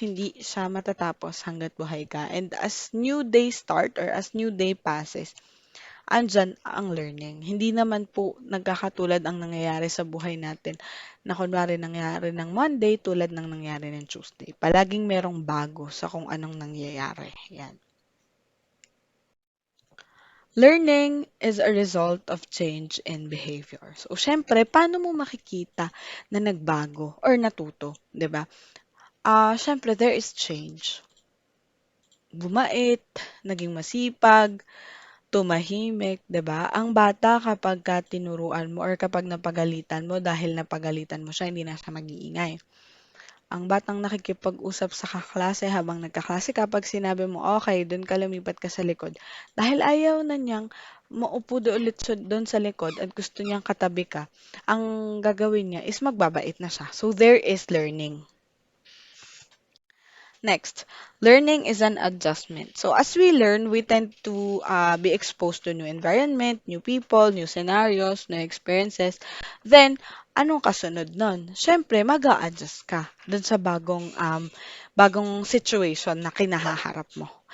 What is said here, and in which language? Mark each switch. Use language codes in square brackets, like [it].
[tl] Hindi siya matatapos hanggat buhay ka. [en] And as new day start or as new day passes, [tl] andyan ang learning. Hindi naman po nagkakatulad ang nangyayari sa buhay natin na kunwari nangyari ng Monday tulad ng nangyari ng Tuesday. Palaging merong bago sa kung anong nangyayari. Yan. [en] Learning is a result of change in behavior. [tl] So, syempre, paano mo makikita na nagbago or natuto, 'di ba? [en] Syempre, there is change. [tl] Bumait, naging masipag, tumahimik, 'di ba? Ang bata kapagka tinuruan mo or kapag napagalitan mo dahil napagalitan mo siya, hindi na siya mag-iingay. Ang batang nakikipag-usap sa kaklase habang nagkaklase kapag sinabi mo, okay, doon ka lumipat ka sa likod. Dahil ayaw na niyang maupo ulit doon sa likod at gusto niyang katabi ka, ang gagawin niya is magbabait na siya. [en] So, there is learning. Next, learning is an adjustment. So as we learn, we tend to be exposed to new environment, new people, new scenarios, new experiences. [tl] Then, anong kasunod nun? Siyempre, mag-a-adjust ka dun sa bagong situation na kinahaharap mo.